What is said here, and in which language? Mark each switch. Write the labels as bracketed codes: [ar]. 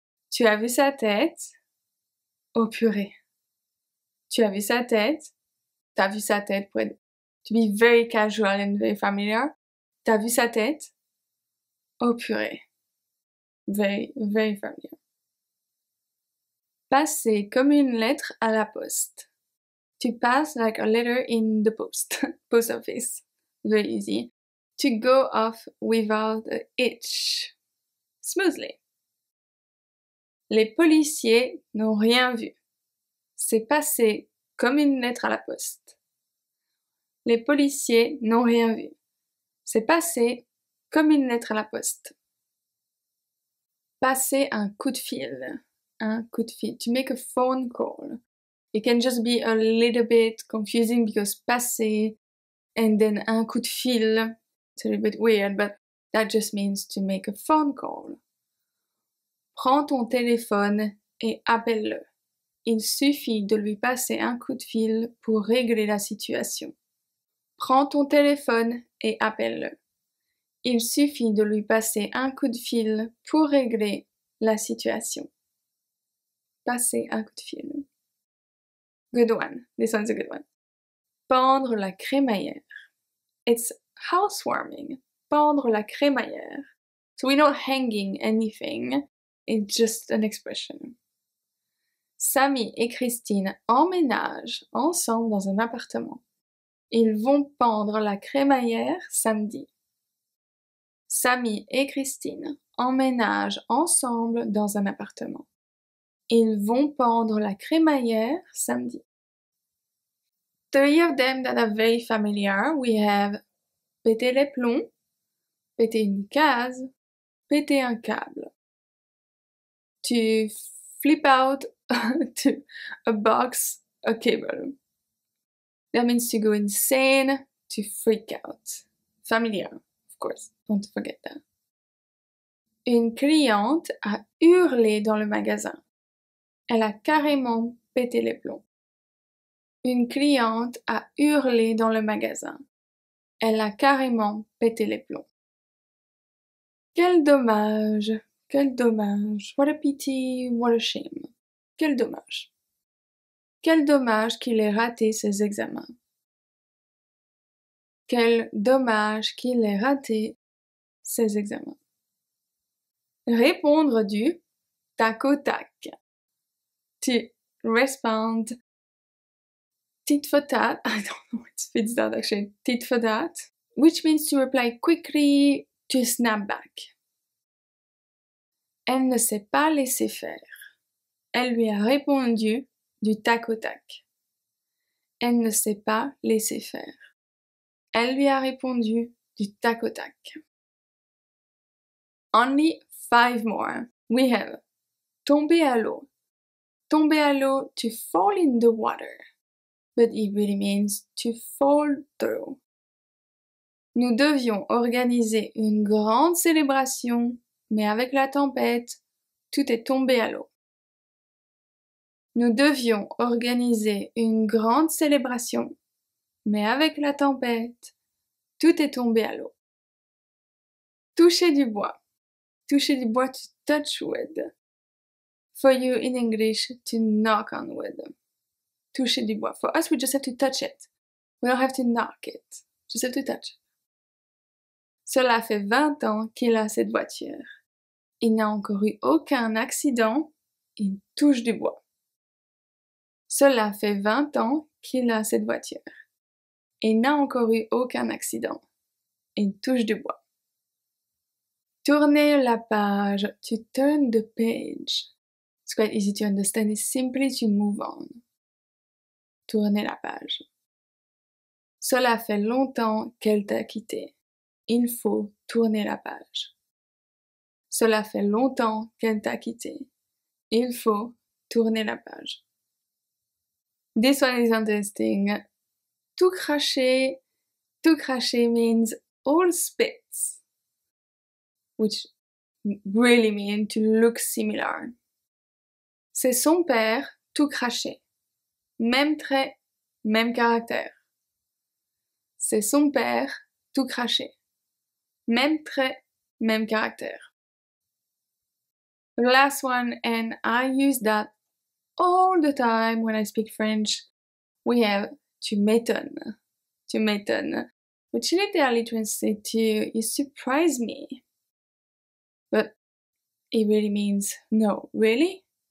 [fr] Tu as vu sa tête? Oh purée. Tu as vu sa tête? T'as vu sa tête pour être, [en] to be very casual and very familiar. [fr] T'as vu sa tête? Oh purée. [en] Very, very familiar. [fr] Passer comme une lettre à la poste. [en] To pass like a letter in the post. Post office. Very easy. To go off without a hitch. Smoothly. [fr] Les policiers n'ont rien vu. C'est passé comme une lettre à la poste. Les policiers n'ont rien vu. C'est passé comme une lettre à la poste. Passer un coup de fil. Un coup de fil. [en] To make a phone call. It can just be a little bit confusing because passer and then un coup de fil. It's a little bit weird, but that just means to make a phone call. [fr] Prends ton téléphone et appelle-le. Il suffit de lui passer un coup de fil pour régler la situation. Prends ton téléphone et appelle-le. Il suffit de lui passer un coup de fil pour régler la situation. Passer un coup de fil. [en] Good one. This one's a good one. [fr] Pendre la crémaillère. [en] It's housewarming. [fr] Pendre la crémaillère. [en] So we're not hanging anything. It's just an expression. [fr] Samy et Christine emménagent ensemble dans un appartement. Ils vont pendre la crémaillère samedi. Samy et Christine emménagent ensemble dans un appartement. Ils vont pendre la crémaillère samedi. [en] Three of them that are very familiar. We have [fr] péter les plombs, péter une case, péter un câble. [en] To flip out to a box, a cable. That means to go insane, to freak out. Familiar, of course, don't forget that. [fr] Une cliente a hurlé dans le magasin. Elle a carrément pété les plombs. Une cliente a hurlé dans le magasin. Elle a carrément pété les plombs. Quel dommage, quel dommage. [en] What a pity, what a shame. [fr] Quel dommage. Quel dommage qu'il ait raté ses examens. Quel dommage qu'il ait raté ses examens. Répondre du tac au tac. [en] To respond tit for tat. I don't know, it fits that actually. Tit for tat, which means to reply quickly, to snap back. [fr] Elle ne s'est pas laissée faire. Elle lui a répondu du tac au tac. Elle ne s'est pas laissée faire. Elle lui a répondu du tac au tac. [en] Only 5 more. We have [fr] tomber à l'eau. Tomber à l'eau, [en] to fall in the water. But it really means to fall through. [fr] Nous devions organiser une grande célébration, mais avec la tempête, tout est tombé à l'eau. Nous devions organiser une grande célébration, mais avec la tempête, tout est tombé à l'eau. Toucher du bois. Toucher du bois, [en] to touch wood. For you in English, to knock on wood. [fr] Toucher du bois. [en] For us, we just have to touch it. We don't have to knock it. Just have to touch it. [fr] Cela fait 20 ans qu'il a cette voiture. Il n'a encore eu aucun accident. Il touche du bois. Cela fait 20 ans qu'il a cette voiture. Il n'a encore eu aucun accident. Il touche du bois. Tourner la page, [en] to turn the page. It's quite easy to understand. It's simply to move on. [fr] Tourner la page. Cela fait longtemps qu'elle t'a quitté. Il faut tourner la page. Cela fait longtemps qu'elle t'a quitté. Il faut tourner la page. [en] This one is interesting. Tout cracher means all spits, which really mean to look similar. [fr] C'est son père, tout craché. Même trait, même caractère. C'est son père, tout craché. Même trait, même caractère. [en] The last one, and I use that all the time when I speak French, we have [fr] tu m'étonnes. Tu m'étonnes. [en] Which literally translates to you surprise me. But it really means no, really?